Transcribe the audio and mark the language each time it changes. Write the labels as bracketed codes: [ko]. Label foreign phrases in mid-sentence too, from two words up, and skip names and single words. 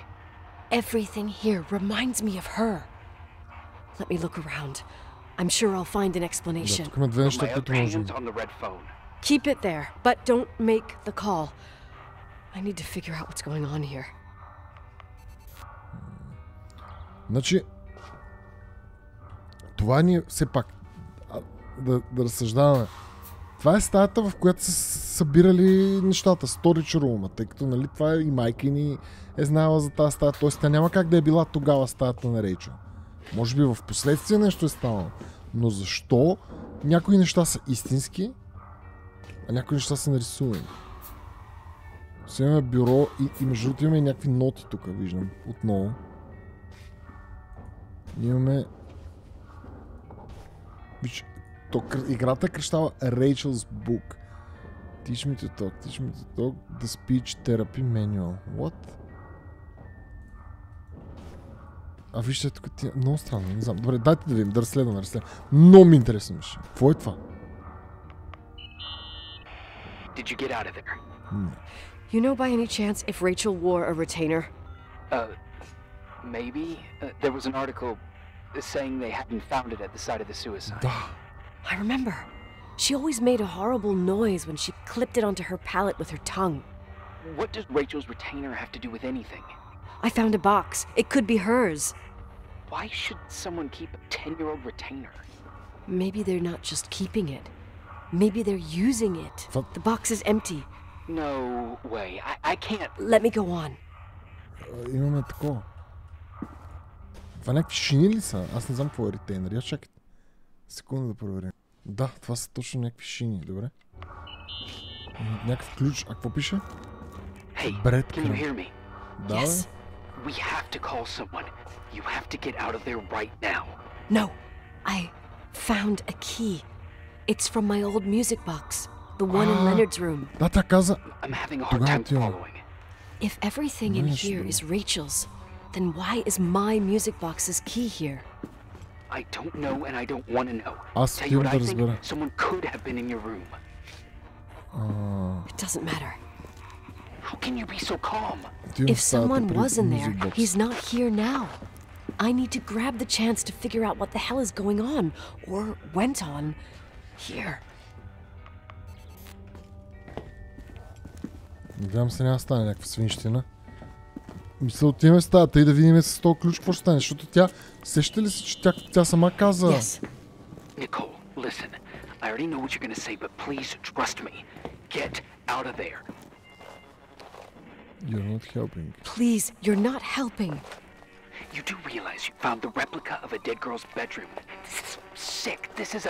[en] Everything here reminds me of her. Let me look around. I'm sure I'll find an explanation. My other hand's on the red phone. Keep it there, but don't make the call. I need to figure out what's going on here. [bg] Значи, това ни е все пак да разсъждаваме. Това е стаята, в която са събирали нещата, [en] storage room, [bg] тъй като нали, това и майка ни е знаела за тази стая, т.е. тя няма как да е била тогава стаята на Рейчел. Може би в последствие нещо е станало, но защо някои неща са истински, а някои неща са нарисувани? Си имаме бюро и между другото имаме и някакви ноти тук, виждам, отново. Имаме... Виж, играта кръщава Rachel's Book. [en] Teach me to talk, the speech therapy manual. What? [bg] А вижте тук тия... Много странно, не знам. Добре, дайте да видим, да разследваме. Много ми интересно беше. Какво е това? [en] Did you get out of there? You know by any chance if Rachel wore a retainer? Maybe. There was an article saying they hadn't found it at the site of the suicide. [bg] Да. [en] I remember. She always made a horrible noise when she clipped it onto her palate with her tongue. What does Rachel's retainer have to do with anything? I found a box. It could be hers. Why should someone keep a 10-year-old retainer? Maybe they're not just keeping it. Maybe they're using it. What? The box is empty. No way. I can't. Let me go on. [bg] Имаме такова. Това някакви шини ли са? Аз не знам какво е ретейнер. Я чакайте. Секунда да проверим. Да, това са точно някакви шини. Добре. Някакъв ключ. А какво пише? [en] Hey, Бред can you hear me? [bg] Да, [en] Yes. We have to call someone. You have to get out of there right now. No. I found a key. It's from my old music box. The one in Leonard's room. [bg] Да, тя каза. [en] I'm having a hard time following. If everything in here is Rachel's, then why is my music box's key here? I don't know and I don't want to know. [bg] Аз [en] Tell you what I [bg] да [en] think. [bg] разбера. [en] Someone could have been in your room. It doesn't matter. How can you be so calm? If someone was in there, he's not here now. I need to grab the chance to figure out what the hell is going on, or went on, here. [bg] Надявам се няма да стане някаква свинщина. Мисля, отиваме в стаята и да видим с този ключ какво ще стане, защото тя... Сеща ли се, че тя сама каза... [en] Yes. Nicole, listen. I already know what you're gonna say, but please trust me. Get out of there. You're not helping. Please, you're not helping. You do realize you found the replica of a dead girl's bedroom. This is sick. This is